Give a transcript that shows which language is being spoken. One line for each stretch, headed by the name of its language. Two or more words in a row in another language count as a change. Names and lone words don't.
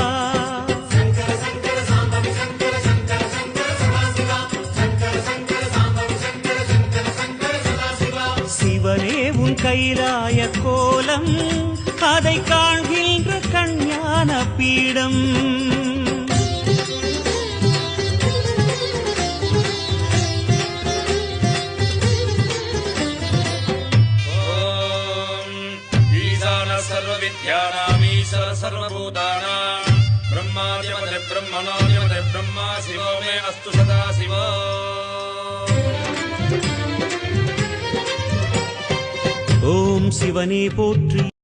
Tamil: சிவனே உன் கைலாய கோலம் அதை காண்கின்ற கஞ்ஞான பீடம்
Sanskrit: सर्वविद्यानामीश्वर सर्वभूतानां ब्रह्मादिमते ब्रह्मणोऽधिपते ब्रह्मा शिवो मे अस्तु सदा शिवो
Tamil: ஓம் சிவனே போற்றி